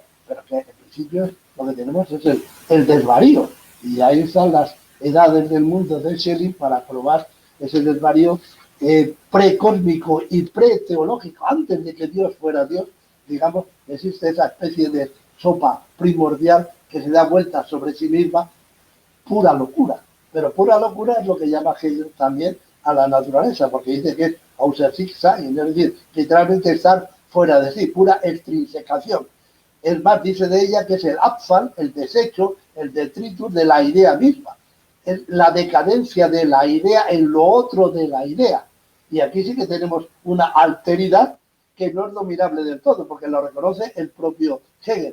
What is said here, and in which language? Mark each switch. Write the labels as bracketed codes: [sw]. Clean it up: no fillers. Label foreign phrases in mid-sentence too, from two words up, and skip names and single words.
[es] Pero que en principio lo que tenemos es el desvarío, y ahí están las edades del mundo de Schelling para probar ese desvarío precósmico y preteológico, antes de que Dios fuera Dios, digamos, existe esa especie de sopa primordial que se da vuelta sobre sí misma, pura locura. Pero pura locura es lo que llama Hegel también a la naturaleza, porque dice que es [de] außer sich sein, [es] es decir, literalmente estar fuera de sí, pura extrinsecación. Es más, dice de ella que es el Abfall, el desecho, el detritus de la idea misma. Es la decadencia de la idea en lo otro de la idea. Y aquí sí que tenemos una alteridad que no es dominable del todo, porque lo reconoce el propio Hegel.